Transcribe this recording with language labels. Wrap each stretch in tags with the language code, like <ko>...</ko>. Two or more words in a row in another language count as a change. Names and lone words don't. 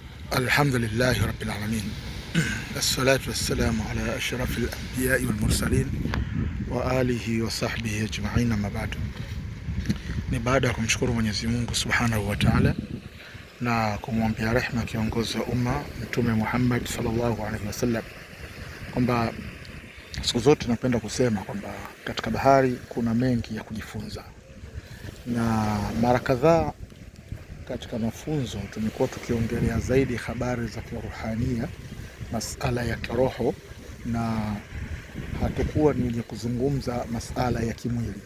<ar>الحمد لله رب العالمين. الصلاة والسلام على أشرف الأنبياء والمرسلين وعلى آله وصحبه أجمعين، أما بعد.</ar> <sw>Ni baada ya kumshukuru Mwenyezi Mungu</sw> <ar>سبحانه وتعالى</ar> <sw>na kumwombea rehema kiongozi wa umma Mtume Muhammad</sw> <ar>صلى الله عليه وسلم,</ar> <sw>kwamba siku zote napenda kusema kwamba katika bahari kuna mengi ya kujifunza, na mara kadhaa katika mafunzo tumekuwa tukiongelea zaidi habari za kiruhania, masala ya kiroho, na hatakuwa ni wenye kuzungumza masala ya kimwili.</sw>